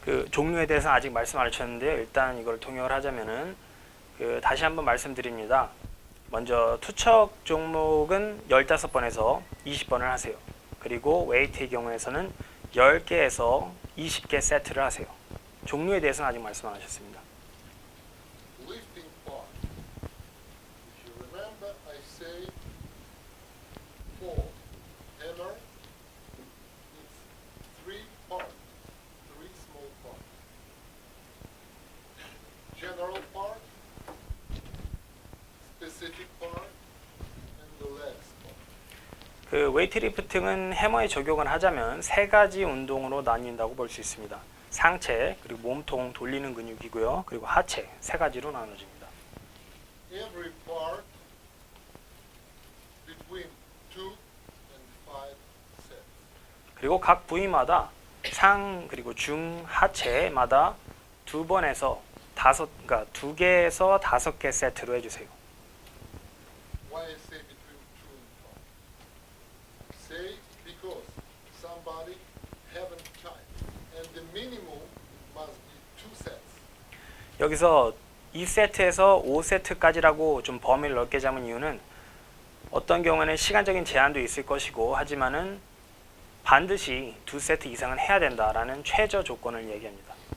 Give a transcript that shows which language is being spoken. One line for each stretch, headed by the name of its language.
Korean: 종류에 대해서 아직 말씀 안 하셨는데요. 일단 이걸 통역을 하자면은 다시 한번 말씀드립니다. 먼저 투척 종목은 15번에서 20번을 하세요. 그리고 웨이트의 경우에서는 10개에서 20개 세트를 하세요. 종류에 대해서는 아직 말씀 안 하셨습니다.
English: Lifting part. If you remember, I say for hammer, it's 3 parts, 3 small parts. General part, specific part, and the legs part.
Korean: 웨이트 리프팅은 해머에 적용을 하자면 세 가지 운동으로 나뉜다고 볼 수 있습니다. 상체, 그리고 몸통 돌리는 근육이고요. 그리고 하체 세 가지로 나눠집니다.
English: Every part between 2 and 5 sets.
Korean: 그리고 각 부위마다 상 그리고 중 하체마다 2번에서 2개에서 5개 세트로 해주세요.
English: Why I say between 2 and 5? Say because somebody haven't time, and the minimum must be 2 sets.
Korean: 여기서 2세트에서 5세트까지라고 좀 범위를 넓게 잡은 이유는 어떤 경우에는 시간적인 제한도 있을 것이고 하지만은 반드시 2세트 이상은 해야 된다라는 최저 조건을 얘기합니다.